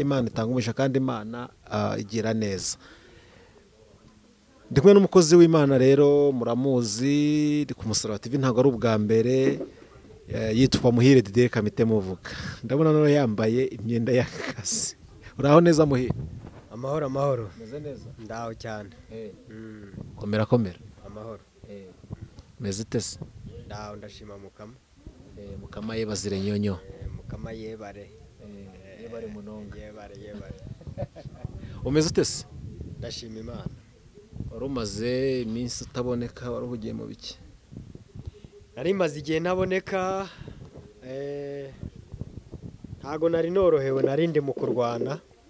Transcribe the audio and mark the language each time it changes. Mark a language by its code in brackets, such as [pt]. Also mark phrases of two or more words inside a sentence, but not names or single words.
[rw] Imana itanga umugisha kandi Imana igira neza. Ndi kumwe n'umukozi w'Imana rero, muramuzi, ndi ku Musaraba TV, ntabwo ari ubwa mbere. Yitwa Muhire Didier Kamite muvuga. Ndabona none yambaye imyenda y'akazi. Uraho neza Muhire? Amahoro amahoro. Meze neza? Ndaho cyane. Komera komera. Amahoro. Meze tese? Ndaho ndashima Mukama. [nyn] Mukama yebazire nyonyo. Mukama yebare. Yebare munonga. Yebare. [rw] Umeze tese? Ndashima Imana. Warumaze iminsi utaboneka, waruhugiye mu biki? Nari maze igihe ntaboneka, ntago nari norohewe, nari ndi mu kurwana.